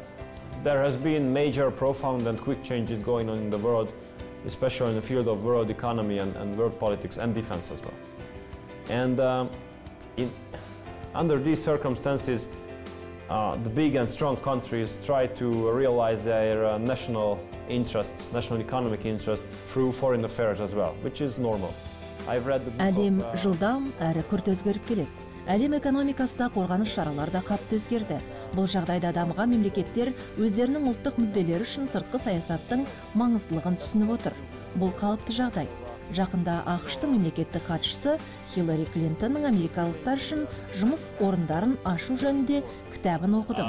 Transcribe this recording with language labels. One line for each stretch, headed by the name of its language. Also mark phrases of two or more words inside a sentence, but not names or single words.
English: There has been major, profound and quick changes going on in the world, especially in the field of world economy and world politics and defense as well. And under these circumstances, the big and strong countries try to realize their national interests, national economic interests through foreign affairs as well, which is normal. I've read the book
Kazakh: Әлем жылдам әрі күрт өзгеріп келеді. Әлем экономикасында қорғаныс шаралары да қатты өзгерді. Бұл жағдайда дамыған мемлекеттер өздерінің ұлттық мүдделері үшін сыртқы саясаттың маңыздылығын түсініп отыр. Бұл қалыпты жағдай. Жақында ақш-тың мемлекеттік хатшысы Хиллари Клинтонның америкалықтар үшін жұмыс орындарын ашу жөнінде кітабын оқыдым.